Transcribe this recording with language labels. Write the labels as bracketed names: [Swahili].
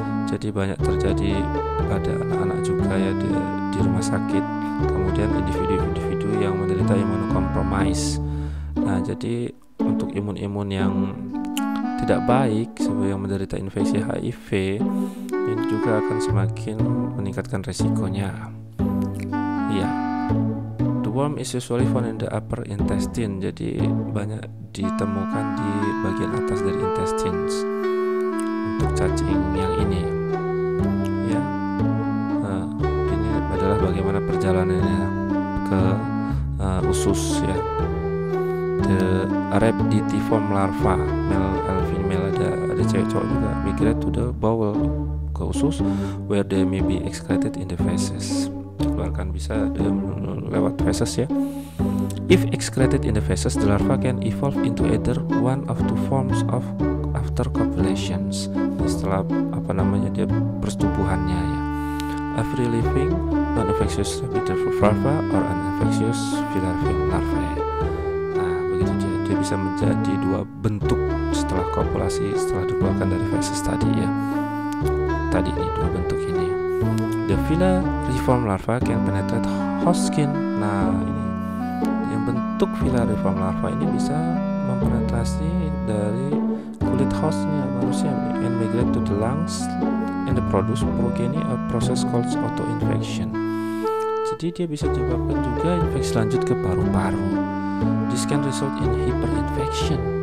[Indonesian] Jadi banyak terjadi pada anak-anak juga ya di rumah sakit. Kemudian individu-individu yang menderita imunokompromis. Nah, jadi untuk imun-imun yang tidak baik sebagai yang menderita infeksi HIV ini juga akan semakin meningkatkan resikonya. [English] Ya, the worm is usually found in the upper intestine. [Indonesian] Jadi banyak ditemukan di bagian atas dari intestines untuk cacing yang ini. Ya, ini adalah bagaimana perjalanannya ke usus ya. [English] The Arabiditiform larva, male and female, [Indonesian] ada cewek cowok juga, [English] migrate to the bowel, [Indonesian] ke usus, [English] where they may be excreted in the feces. [Indonesian] Dikeluarkan bisa lewat feces ya. [English] If excreted in the feces, the larva can evolve into either one of two forms of after copulations. [Indonesian] Setelah dia persetubuhannya ya. [English] A free living non-infectious Arabiditiform larva or an infectious Filariaceae larvae. [Indonesian] Nah, begitu dia bisa menjadi 2 bentuk setelah kopulasi, setelah dikeluarkan dari feces tadi ya. Tadi ini 2 bentuk ini. [English] The Filariaceae larva can penetrate host skin. [Indonesian] Nah, ini yang bentuk Filariaceae larva ini bisa mempenetrasi dari kulit hostnya manusia [English] and migrate to the lungs and produce progeny, a process called autoinfection. [Indonesian] Jadi dia bisa menyebabkan juga infeksi lanjut ke paru-paru. [English] This can result in hyperinfection.